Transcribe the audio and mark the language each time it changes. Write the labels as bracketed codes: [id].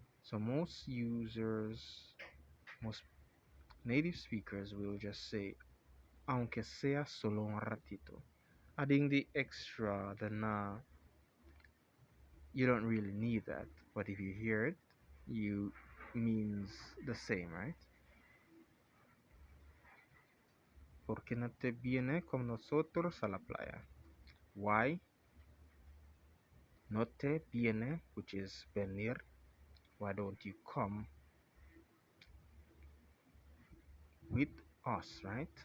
[en] So most users, most native speakers will just say [es] aunque sea solo un ratito. [en] Adding the extra, the na, you don't really need that. But if you hear it, you means the same, right? [es] ¿Por qué no te viene con nosotros a la playa? [en] Why [es] no te viene, [en] which is venir? Why don't you come with us, right?